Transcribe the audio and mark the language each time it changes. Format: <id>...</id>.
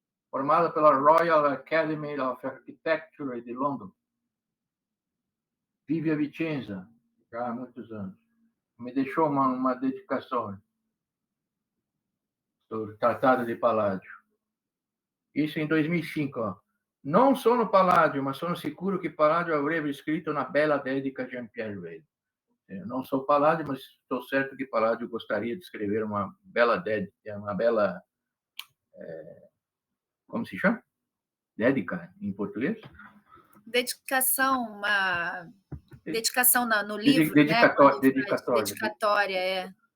<pt>Formado pela Royal Academy of Architecture de London. Vive a Vicenza já há muitos anos. Me deixou uma dedicação sobre o Tratado de Palladio. Isso em 2005. Ó.</pt> <it>Non sono Palladio, ma sono sicuro che Palladio avrebbe scritto una bella dedica a Jean-Pierre Weil.</it> <pt>Eu não sou Palladio, mas estou certo que Palladio gostaria de escrever uma bela dedica, uma bela... como se chama? Dedica, em português? Dedicação, uma dedicação no livro, dedicatória, é.</pt>